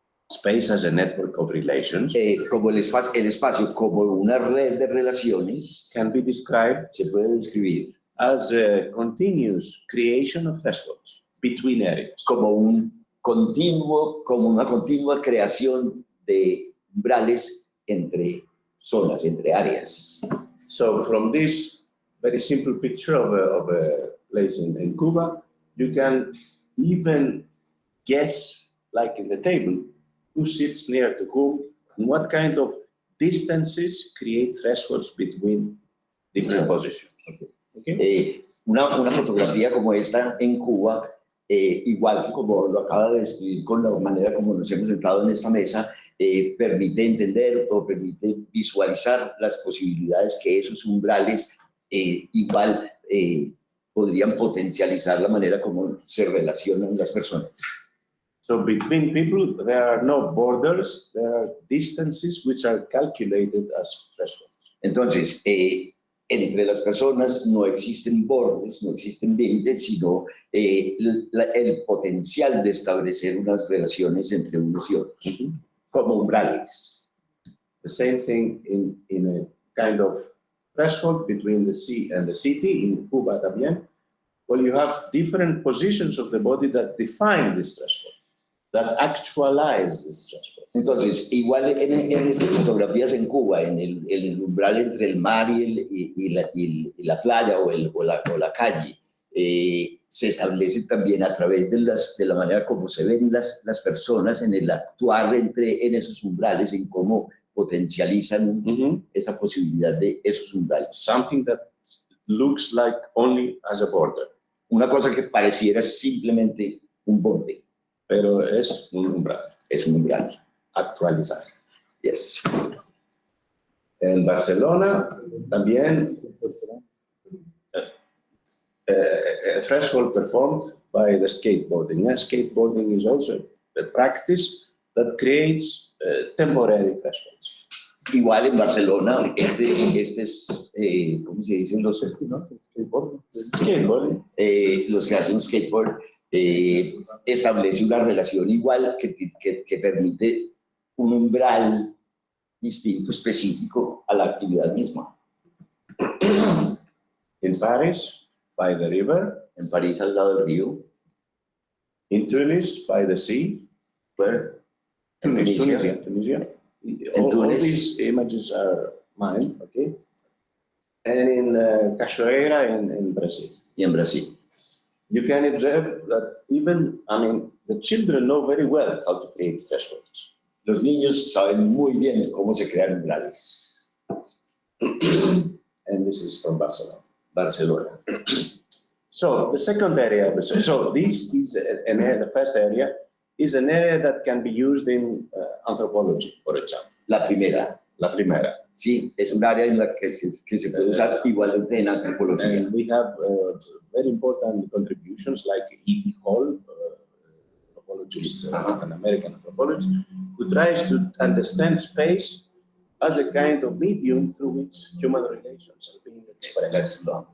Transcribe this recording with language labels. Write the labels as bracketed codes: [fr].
[en] Space as a network of relations [es] como el espacio como una red de relaciones, [en] can be described [es] se puede describir [en] as a continuous creation of thresholds between areas. [es] como una continua creación de umbrales entre zonas, entre áreas. [en] So from this very simple picture of a place in Cuba, you can even guess, like in the table, who sits near to whom and what kind of distances create thresholds between different positions. Okay? [es] Una fotografía como esta en Cuba, igual que como lo acaba de describir con la manera como nos hemos sentado en esta mesa, permite entender o permite visualizar las posibilidades que esos umbrales igual podrían potencializar la manera como se relacionan las personas. [en] So between people, there are no borders, there are distances which are calculated as thresholds. [es] Entonces, entre las personas no existen bordes, no existen límites, sino el potencial de establecer unas relaciones entre unos y otros, como umbrales. [en] The same thing in a kind of threshold between the sea and the city in Cuba [es] también. [en] Well, you have different positions of the body that define this threshold, that actualize this threshold. [es] Entonces, igual en estas fotografías en Cuba, en el umbral entre el mar y la playa o la calle, se establece también a través de la manera como se ven las personas en el actuar en esos umbrales, en cómo potencializan esa posibilidad de esos umbrales. [en] Something that looks like only as a border. [es] Una cosa que pareciera simplemente un borde. Pero es un umbral. Es un umbral. Actualizar. [en] Yes. [es] En Barcelona también [en] a threshold performed by the skateboarding. Skateboarding is also a practice that creates temporary thresholds. [es] Igual en Barcelona, este es, ¿cómo se dicen los [en] Skateboarding. [es] Los que hacen skateboard establece una relación igual que permite un umbral distinto, específico a la actividad misma. [en] In Paris, by the river. [es] En París, al lado del río. [en] In Tunis, by the sea. Where? Tunisia. All these images are mine, okay? And in Cachoeira in Brazil. [es] Y en Brasil. [en] You can observe that even, the children know very well how to create thresholds. [es] Los niños saben muy bien cómo se crean umbrales. [en] And this is from Barcelona. Barcelona. So the second area, so this is an area, the first area is an area that can be used in anthropology, for example. [es] La primera. Sí, es un área en la que se puede usar igualmente en antropología. [en] And we have very important contributions like E.T. Hall, anthropologist, an American anthropologist, who tries to understand space as a kind of medium through which human relations are being expressed.